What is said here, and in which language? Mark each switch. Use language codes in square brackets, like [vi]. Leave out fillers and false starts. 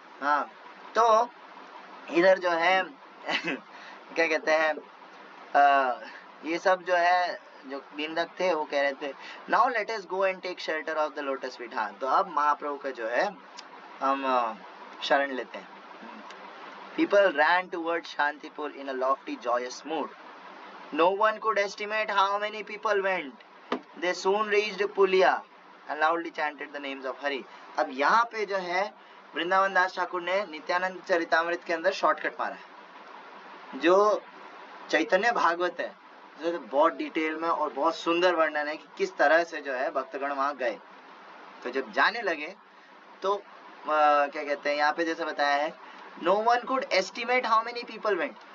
[hi] हाँ, तो इधर जो है क्या कहते हैं ये सब जो है जो निंदक थे वो कह रहे थे [en] Now let us go and take shelter of the lotus feet. [hi] हाँ, तो अब महाप्रभु का जो है हम शरण लेते हैं। [en] People ran towards Shantipur in a lofty, joyous mood. No one could estimate how many people went. They soon reached Pulia and loudly chanted the names of Hari. [hi] अब यहाँ पे जो है वृंदावन दास ठाकुर ने नित्यानंद चरितामृत के अंदर शॉर्टकट मारा है। जो चैतन्य भागवत है जो बहुत डिटेल में और बहुत सुंदर वर्णन है कि किस तरह से जो है भक्तगण वहां गए। तो जब जाने लगे तो क्या कहते हैं यहाँ पे जैसे बताया है [en] No one could estimate how many people went.